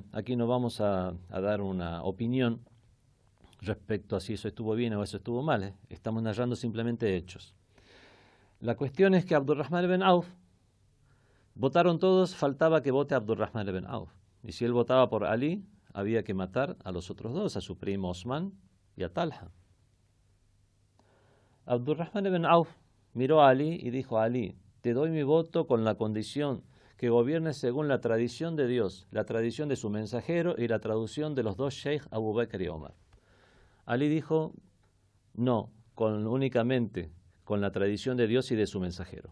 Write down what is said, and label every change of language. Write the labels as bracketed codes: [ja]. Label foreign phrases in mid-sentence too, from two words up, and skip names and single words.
[es] Aquí no vamos a dar una opinión respecto a si eso estuvo bien o eso estuvo mal. Estamos narrando simplemente hechos. La cuestión es que Abdurrahman ibn Auf, votaron todos, faltaba que vote Abdurrahman ibn Auf. Y si él votaba por Ali, había que matar a los otros 2, a su primo Osman y a Talha. Abdurrahman ibn Auf miró a Ali y dijo a Ali, te doy mi voto con la condición que gobiernes según la tradición de Dios, la tradición de su mensajero y la traducción de los 2 sheikh Abu Bakr y Omar. Ali dijo, no, únicamente con la tradición de Dios y de su mensajero.